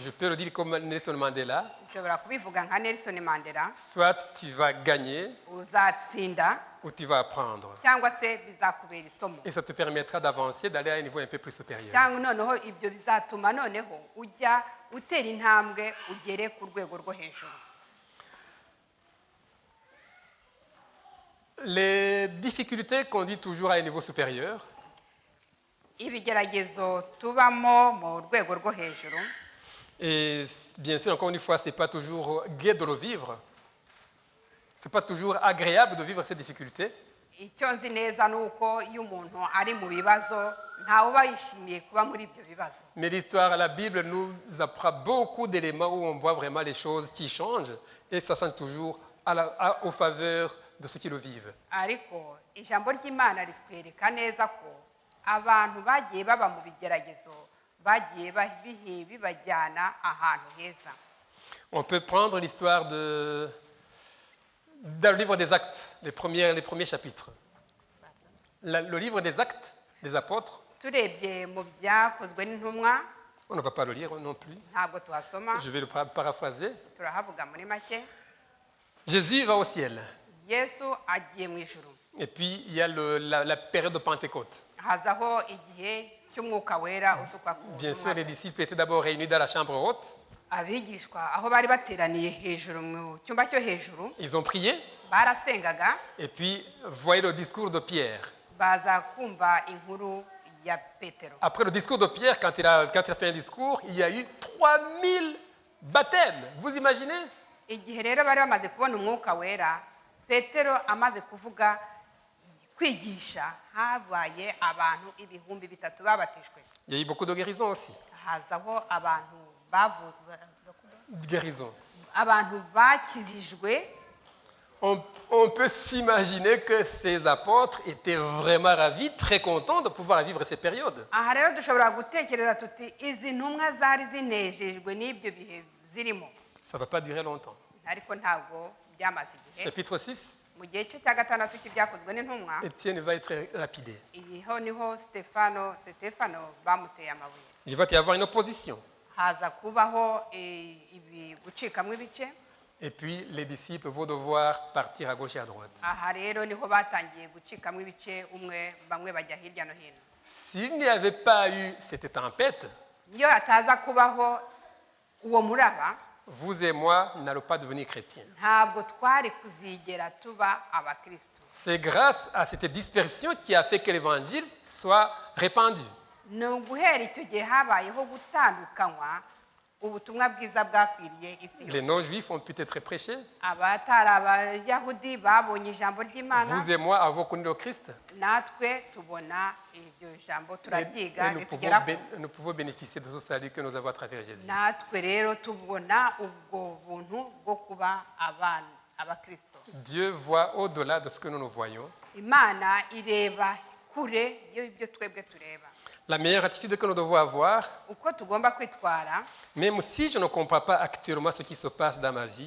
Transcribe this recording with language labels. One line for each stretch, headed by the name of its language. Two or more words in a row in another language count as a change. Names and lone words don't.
French: je peux le dire comme Nelson Mandela,
Kinyarwanda: ushobora kubivuga nka Nelson Mandela,
French: soit tu vas gagner
Kinyarwanda: uzatsinda
French: ou tu vas apprendre.
Kinyarwanda: cyangwa se bizakubera isomo.
French: Et ça te permettra d'avancer, d'aller à un niveau un peu plus supérieur.
Kinyarwanda: Cyangwa noneho ibyo bizatuma noneho ujya utera intambwe ugere ku rwego rwo hejuru.
French: Les difficultés conduisent toujours à un niveau supérieur.
Kinyarwanda: Ibigeragezo tubamo mu rwego rwo hejuru,
French: Et bien sûr, encore une fois, ce n'est pas toujours gai de le vivre. Ce n'est pas toujours agréable de vivre ces difficultés.
Kinyarwanda: icyo nzi neza ni uko iyo umuntu ari mu bibazo ntawe uba yishimiye kuba muri ibyo bibazo.
French: Mais l'histoire, la Bible nous apprend beaucoup d'éléments où on voit vraiment les choses qui changent et ça change toujours aux faveurs de ceux qui le vivent.
Kinyarwanda: Ariko ijambo ry'Imana ritwereka neza ko abantu bagiye baba mu bigeragezo bagiye bibajyana ahantu heza.
French: On peut prendre l'histoire dans le livre des Actes, les premiers chapitres. Le livre des Actes des apôtres,
Kinyarwanda: Turebye mu byakozwe n'intumwa,
French: on ne va pas le lire non plus.
Kinyarwanda: ntabwo tuhasoma,
French: Je vais le paraphraser.
Kinyarwanda: turahavuga muri make.
French: Jésus va au ciel.
Kinyarwanda: Yesu agiye mu ijuru,
French: Et puis, il y a la période de Pentecôte.
Kinyarwanda: hazaho igihe cy'umwuka wera usukwa ku
French: Bien sûr, les
Kinyarwanda: ntumwa.
French: disciples étaient d'abord réunis dans la chambre haute.
Kinyarwanda: Abigishwa aho bari bateraniye hejuru mu cyumba cyo hejuru,
French: Ils ont prié.
Kinyarwanda: barasengaga,
French: Et puis, voyez le discours de Pierre.
Kinyarwanda: baza kumva inkuru ya Petero.
French: Après le discours de Pierre, quand il a fait un discours, il y a eu 3000 baptêmes. Vous imaginez?
Kinyarwanda: Igihe rero bari bamaze kubona umwuka wera, Petero amaze kuvuga kwigisha, habaye abantu 3,000 babatijwe.
French: Il y a eu beaucoup de guérisons aussi.
Kinyarwanda: Hazaho
French: Guérisons.
Kinyarwanda: abantu bakizijwe.
French: On peut s'imaginer que ces apôtres étaient vraiment ravis, très contents de pouvoir vivre ces périodes.
Kinyarwanda: Aha rero dushobora gutekereza tuti izi ntumwa zari zinejejwe n'ibyo bihe zirimo,
French: Ça ne va pas durer longtemps.
Kinyarwanda: ariko ntabwo byamaze igihe.
French: Chapitre 6,
Kinyarwanda: Mu gihe cyo cya gatandatu cy'ibyakozwe n'intumwa,
French: Étienne va être lapidé.
Kinyarwanda: iriho niho Stefano bamuteye amabuye.
French: Il va y avoir une opposition.
Kinyarwanda: Haza kubaho gucikamo ibice.
French: Et puis les disciples vont devoir partir à gauche et à droite.
Kinyarwanda: aha rero niho batangiye gucikamo ibice bamwe bajya hirya no hino.
French: S'il n'y avait pas eu cette tempête,
Kinyarwanda: Iyo hataza kubaho uwo muraba,
French: vous et moi n'allons pas devenir chrétiens.
Kinyarwanda: ntabwo twari kuzigera tuba abakristo.
French: C'est grâce à cette dispersion qui a fait que l'évangile soit répandu.
Kinyarwanda: Ni uguhera icyo gihe habayeho gutandukanywa, ubutumwa bwiza bwakwiriye isi
French: Les
Kinyarwanda: yose.
French: non-juifs ont pu être prêchés.
Kinyarwanda: Abatari abayahudi babonye ijambo ry'Imana,
French: Vous et moi avons connu le Christ.
Kinyarwanda: natwe tubona iryo jambo
French: Et
Kinyarwanda: turaryiga
French: nous
Kinyarwanda: ritugeraho.
French: nous pouvons bénéficier de ce salut que nous avons à travers Jésus.
Kinyarwanda: natwe rero tubona ubwo buntu bwo kuba abakristo.
French: Dieu voit au-delà de ce que nous nous voyons.
Kinyarwanda: Imana ireba kure y'ibyo twebwe tureba.
French: La meilleure attitude que nous devons avoir,
Kinyarwanda: Uko tugomba kwitwara,
French: même si je ne comprends pas actuellement ce qui se passe dans ma vie,